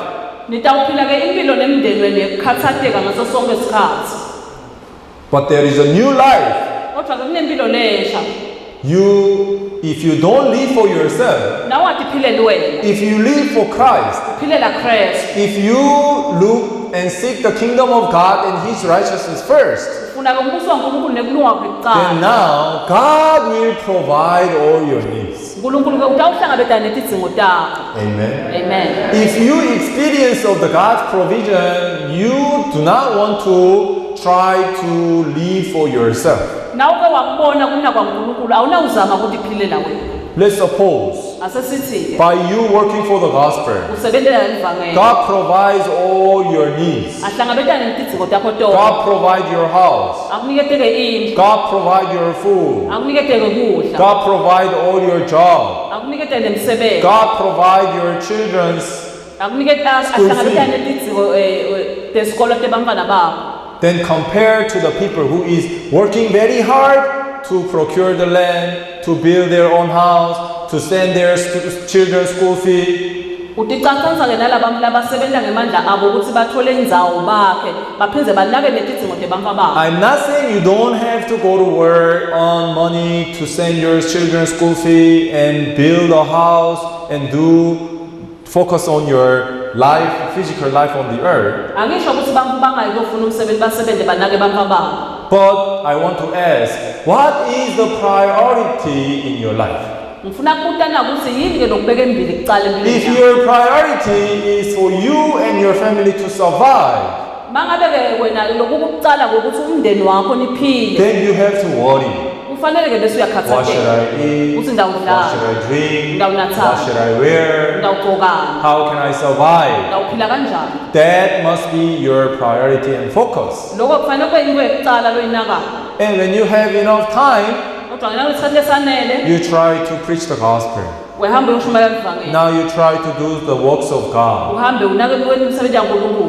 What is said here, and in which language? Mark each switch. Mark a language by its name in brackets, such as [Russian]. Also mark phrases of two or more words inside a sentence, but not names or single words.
[Swati] Nitawuphila ke impilo nemndeni wenu yekukhathatheka ngaso sonke isikhathi. [English] But there is a new life [Swati] Kodwa ke kunempilo lesha. [English] if you don't live for yourself, [Swati] nawe wathi philele wena [English] if you live for Christ, [Swati] uphilela Kristu [English] if you look and seek the kingdom of God and His righteousness first, [Swati] ufuna ke umbuso waNkulunkulu nekulunga kwakhe [English] then [Swati] kuqala [English] now God will provide all your needs. [Swati] uNkulunkulu ke utawuhlangabezana netidzingo takho. [English] Amen. [Swati] Amen. [English] If you experience of the God's provision, you do not want to try to live for yourself. [Swati] Nawe ke wakubona kuna kwaNkulunkulu awunawuzama ukuthi philele wena. [English] Let's suppose [Swati] Asesithi [English] by you working for the gospel, [Swati] usebenzela livangeli [English] God provides all your needs. [Swati] ahlangabezana netidzingo takho [English] God [Swati] tonke. [English] provide your house. [Swati] Akuniketeke indlu, [English] God provide your food. [Swati] akuniketeke kudla, [English] God provide all your job. [Swati] akuniketeke nemsebenzi, [English] God provide your children's. [Swati] akuniketa [English] School [Swati] ahlangabezana [English] fee. [Swati] netidzingo tesikolo tebantfwana bakho. [English] Then compare to the people who is working very hard to procure the land, to build their own house, to send their children's school fee. [Swati] Uticacanisa ke nalabantu labasebenta ngemandla abo ukuthi bathole indzawo bakhe baphindze banake netidzingo tebantfwa babo. [English] I'm not saying you don't have to go to work on money to send your children's school fee and build a house and focus on your life, physical life on the earth. [Swati] Angisho ukuthi bantfu bangayikufuna umsebenzi basebente banake bantfwa babo. [English] But I want to ask, what is the priority in your life? [Swati] Ngifuna ukubutana ukuthi yini ke lokubeka embili kucala empilweni [English] If [Swati] yakho. [English] your priority is for you and your family to survive, [Swati] Mangabe ke wena lokhu kucala ukuthi umndeni wakho niphile, [English] then you have to worry. [Swati] kufanele ke bese [English] What should [Swati] uyakhathaleka. [English] I eat? [Swati] Uthi [English] What [Swati] ndawudlala, [English] should I drink? [Swati] ndawunathana, [English] What should I wear? [Swati] ndawugcokana, [English] How can I survive? [Swati] ndawuphila kanjani. [English] That must be your priority and focus. [Swati] Lokho kufanele kube yinto ekucala loyinakayo. [English] And when you have enough time, [Swati] Kodwa ngenxa yesikhathi esanele [English] you try to preach the gospel. [Swati] uhambe ushumayela livangeli. [English] Now you try to do the works of God. [Swati] Uhambe unake imisebenzi yaNkulunkulu.